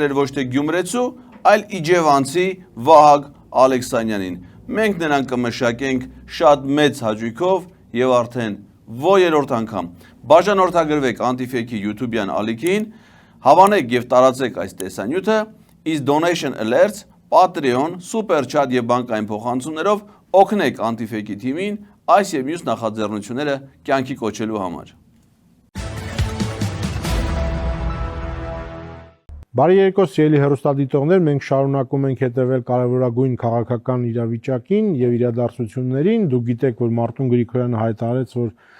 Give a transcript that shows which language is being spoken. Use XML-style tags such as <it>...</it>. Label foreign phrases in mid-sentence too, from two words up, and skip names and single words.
<hy>էր ոչ թե գյումրեցու, այլ իջևանցի Վահագ Ալեքսանյանին։ Մենք նրան կմշակենք շատ մեծ հաճույքով եւ արդեն երրորդ անգամ բաժանորդագրվեք Antifake-ի YouTube-յան ալիքին, հավանեք եւ տարածեք այս տեսանյութը, իսկ</hy> <en>donation alerts, Patreon, super chat</en> <hy>եւ բանկային փոխանցումներով օգնեք Antifake-ի թիմին այս եւ մյուս նախաձեռնությունները կյանքի կոչելու համար։ Բարի երեկո սիրելի հեռուստադիտողներ, մենք շարունակում ենք հետևել կարևորագույն քաղաքական իրավիճակին եւ իրադարձություններին։ Դուք գիտեք, որ Մարտուն Գրիգորյանը հայտարարեց, որ</hy>